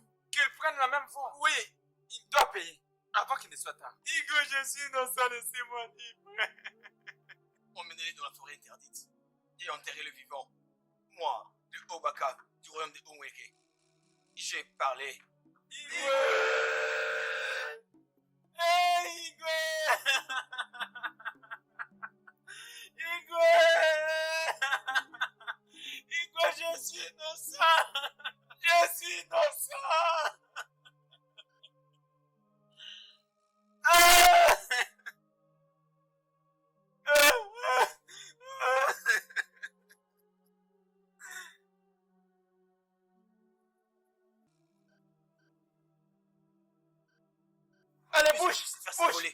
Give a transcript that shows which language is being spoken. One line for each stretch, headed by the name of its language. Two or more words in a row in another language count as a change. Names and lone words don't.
French: Qu'il prenne la même voie. Oui, il doit payer avant qu'il ne soit tard. Igwe, je suis innocent, laissez-moi libre. Emmenez-les dans la forêt interdite et enterrez le vivant. Moi, de Obaka, du royaume de Onweke, j'ai parlé. Igwe! Hey, Igwe! Igwe! Igwe, je suis innocent! Je suis innocent! Ah! Allez, bouge! Bouge!